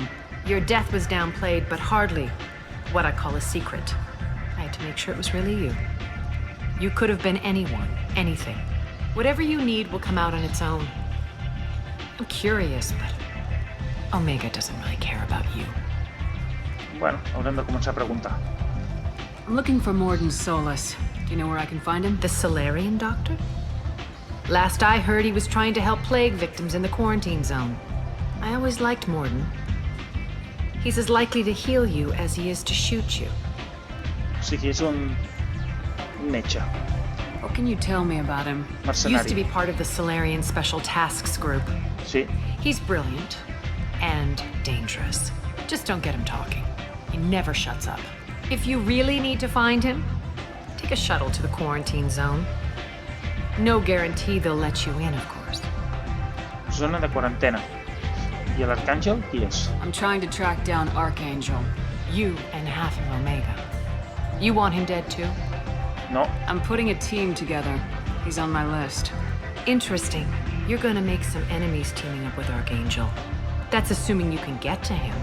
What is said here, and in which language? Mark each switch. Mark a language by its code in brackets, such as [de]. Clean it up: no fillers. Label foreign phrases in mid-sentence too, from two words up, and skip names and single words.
[en] Your death was downplayed, but hardly what I call a secret. I had to make sure it was really you. You could have been anyone, anything. Whatever you need will come out on its own. I'm curious, but Omega doesn't really care about you. [ca] Bueno, haurem de començar a preguntar. [en] I'm looking for Morden Solus. Do you know where I can find him? The Solarian doctor? Last I heard, he was trying to help plague victims in the quarantine zone. I always liked Morden. He's as likely to heal you as he is to shoot you. [ca] O sigui, és un metge. [en] What can you tell me about him? [ca] Mercenari. [en] Used to be part of the Solarian Special Tasks Group. [ca] Sí. [en] He's brilliant and dangerous. Just don't get him talking. He never shuts up. If you really need to find him, take a shuttle to the quarantine zone. No guarantee they'll let you in, of course. [ca] Zona de quarantena. I l'Arcàngel, qui és? [en] I'm trying to track down Archangel. You and half of Omega. You want him dead too? No. I'm putting a team together. He's on my list. Interesting. You're gonna make some enemies teaming up with Archangel. That's assuming you can get to him.